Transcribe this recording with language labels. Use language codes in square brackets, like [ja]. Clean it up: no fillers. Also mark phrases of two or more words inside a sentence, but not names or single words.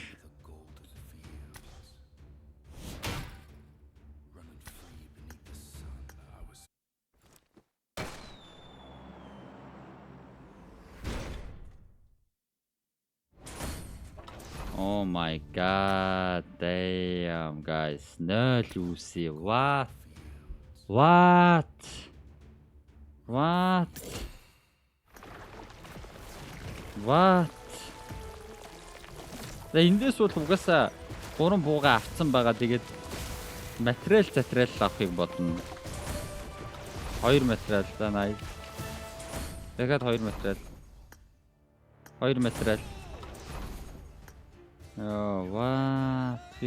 [en] Oh my god, damn guys. No Lucy, what? What? What? What? [mn] Эндээс бол угаасаа 3 бууга авцсан байгаа. Тэгээд материал авахыг бодно. 2 материал да nice. Дахиад 2 материал. 2 материал. Йоо, what?